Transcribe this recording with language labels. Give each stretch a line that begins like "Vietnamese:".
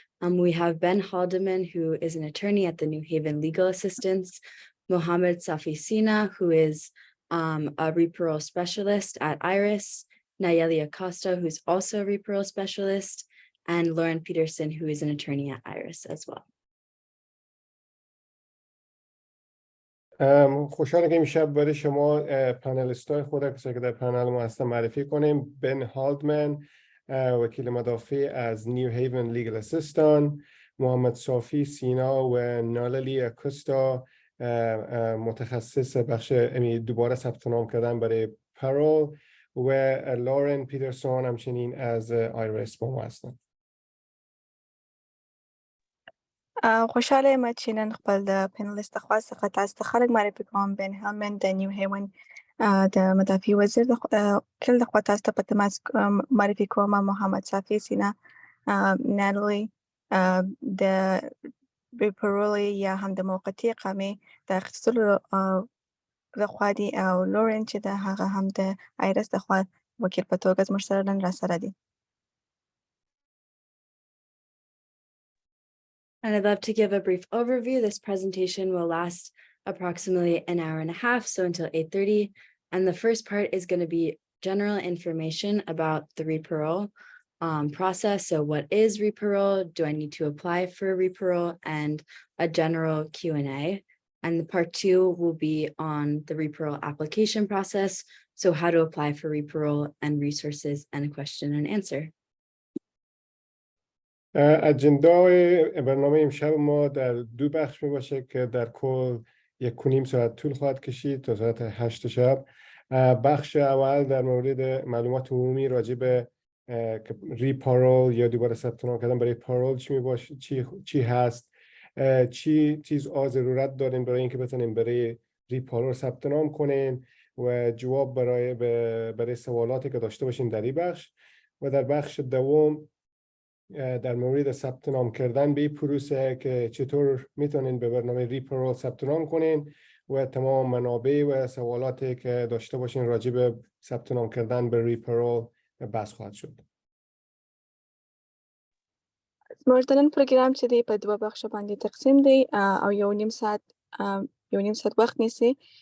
English: We have Ben Haldeman, who is an attorney at the New Haven Legal Assistance, Mohammad Safi Sina, who is a Re-Parole specialist at IRIS, Nallely Acosta, who's also a Re-Parole specialist, and Lauren Petersen, who is an attorney at IRIS as well.
Persian: خوشحالم که امشب برای شما پنلیست های خود کسایی که در پنل ما هستن معرفی کنیم. بن هالدمن وکیل مدافع از نیو هیون لیگل اسیستان، محمد صافی سینا و ناللی اکوستا متخصص بخش دوباره ثبت نام کردن برای پارول و لورن پیترسون همچنین از آیرس با ما هستن.
Pashto: خوشحاله یم چې نن خپل د پینلیست خوا څخه تاسو ته خلک معرفي کوم. بن هالمن د نیو هیون د مدافع وزیر د کل د خوا تاسو ته په تماس معرفي کوم. محمد صافی سینا ناللی د ری-پارول یا هم د موقتي اقامې د اخیستلو د خوا دي او لورن چې د هغه هم د آیرس د خوا وکیل په توګه زموږ سره نن راسره دي.
English: And I'd love to give a brief overview. This presentation will last approximately an hour and a half, so until 8:30. And the first part is going to be general information about the Re-Parole process. So what is Re-Parole? Do I need to apply for Re-Parole? And a general Q&A. And the part 2 will be on the Re-Parole application process. So how to apply for Re-Parole and resources and a question and answer.
Persian: اجندای برنامه امشب ما در 2 بخش می باشه که در کل 1.5 ساعت طول خواهد کشید تا ساعت 8 شب. بخش اول در مورد معلومات عمومی راجع به ری-پارول یا دوباره ثبت نام کردن برای پارول چی می باشه، چی هست، چی چیزها ضرورت دارین برای اینکه بتونین برای ری-پارول ثبت نام کنین و جواب برای سوالاتی که داشته باشین در این بخش. و در بخش دوم در مورد ثبت نام کردن به این پروسه که چطور میتونین به برنامه ری-پارول ثبت نام کنین و تمام منابع و سوالاتی که داشته باشین راجع به ثبت نام کردن به ری-پارول بحث خواهد شد.
Pashto: زموږ د نن پروګرام چې دی په 2 بخشه باندې تقسیم دی او یو نیم ساعت وخت نیسي.